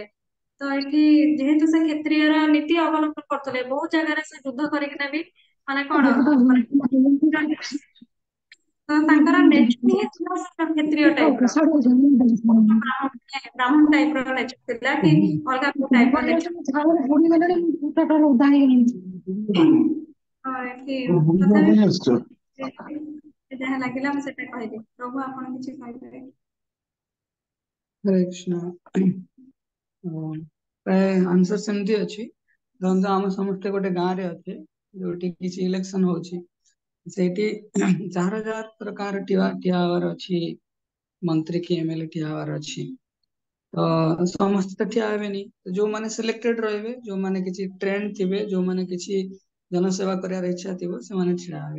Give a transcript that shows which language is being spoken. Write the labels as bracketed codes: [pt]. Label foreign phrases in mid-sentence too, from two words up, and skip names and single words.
[or] ତ ଏଠି ଯେହେତୁ ସେ କ୍ଷତ୍ରିୟର ନୀତି ଅବଲମ୍ବନ କରୁଥିଲେ ବହୁତ ଜାଗାରେ ସେ ଯୁଦ୍ଧ କରିକିନା ବି ମାନେ କଣ ତ ତାଙ୍କର ନେଚର ହିଁ ଥିଲା କ୍ଷତ୍ରିୟ ଟାଇପର ବ୍ରାହ୍ମଣ [en] typer nature [or] ଥିଲା କି ଅଲଗା କୋଉ [en] typer nature. [or] ଯାହା ଲାଗିଲା ମୁଁ ସେଟା କହିଲି। ପ୍ରଭୁ ଆପଣ କିଛି କହିପାରିବେ? ହରେ କୃଷ୍ଣ। ପ୍ରାୟ ଆନସର ସେମିତି ଅଛି। धरନ୍ତୁ ଆମେ ସମସ୍ତେ ଗୋଟେ ଗାଁରେ ଅଛେ ଯୋଉଠି କିଛି ଇଲେକ୍ସନ ହଉଛି ସେଇଠି ଯାହାର ଯାହାର ପ୍ରକାର ଠିଆ ହବାର ଅଛି ମନ୍ତ୍ରୀ କି ଏମଏଲଏ ଠିଆ ହବାର ଅଛି ତ ସମସ୍ତେ ତ ଠିଆ ହେବେନି। ଯୋଉମାନେ ସିଲେକ୍ଟେଡ ରହିବେ ଯୋଉମାନେ କିଛି ଟ୍ରେଣ୍ଡ ଥିବେ ଯୋଉମାନେ କିଛି ଜନସେବା କରିବାର ଇଚ୍ଛା ଥିବ ସେମାନେ ଛିଡା ହେବେ।